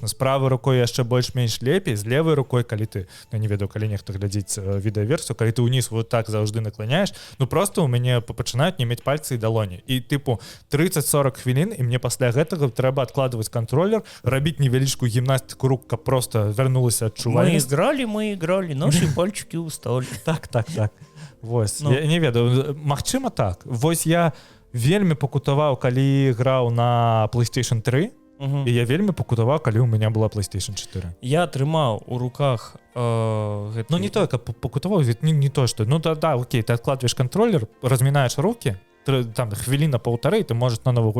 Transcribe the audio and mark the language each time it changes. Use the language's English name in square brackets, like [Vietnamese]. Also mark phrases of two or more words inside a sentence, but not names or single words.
[Belarusian] З правай рукой яшчэ больш-менш лепей, з левай рукой, калі ты, ну не ведаю, калі нехта глядзіць відэаверсію, калі ты ўніз вот так заўжды накланяеш, ну просто у мяне пачынаюць не мець пальцы і далоні. І тыпу 30-40 хвілін, і мне пасля гэтага трэба адкладваць контроллер, рабіць невялічкую гімнастыку рук, каб просто вярнулася адчувальнасць. [Russian] Мы играли, наши пальчики у столі. [Belarusian] Так. Вось, я не ведаю, магчыма так. Вось я вельмі пакутаваў, калі граў на PlayStation 3, і я вельмі пакутаваў, калі ў мяне была PlayStation 4. Я атрымаў у руках гэты... Ну не тое, каб пакутаваў, не то, што... Ну да, окей, ты адкладваеш контроллер, размінаеш рукі, там хвіліна-паўтары, ты можаш на новую...